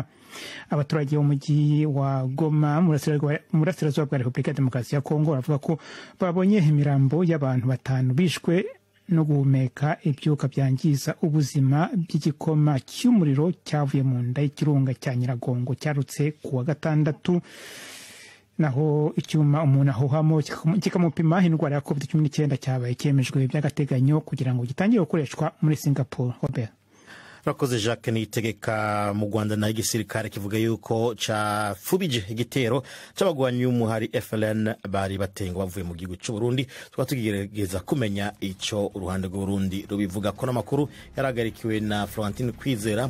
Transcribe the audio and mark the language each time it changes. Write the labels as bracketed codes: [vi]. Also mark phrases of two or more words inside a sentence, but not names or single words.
[rw] Abaturage b'umujyi wa Goma mu burasirazuba bwa Repubulika ya Demokarasi ya Kongo bavuga ko babonye imirambo y'abantu 5 bishwe no guhumeka ibyuka byangiza ubuzima by'igikoma cy'umuriro cyavuye mu nda y'ikirunga cya Nyiragongo cyarutse ku wa 6. Naho icyuma umuntu ahuhamo kikamupima indwara ya COVID-19 cyabaye cyemejwe by'agateganyo kugira ngo gitangire gukoreshwa muri Singapore. Robert. [rn] urakoze Jacques Niyitegeka. Mu Rwanda na igisirikare kivuga yuko cafubije igitero c'abagwanyi b'umuhari FLN bari batenga bavuye mu gihugu cy'u Burundi. Twatugerageza kumenya ico uruhande rw'Urundi rubivuga ko n'amakuru yaragarikiwe na Florentine Kwizera.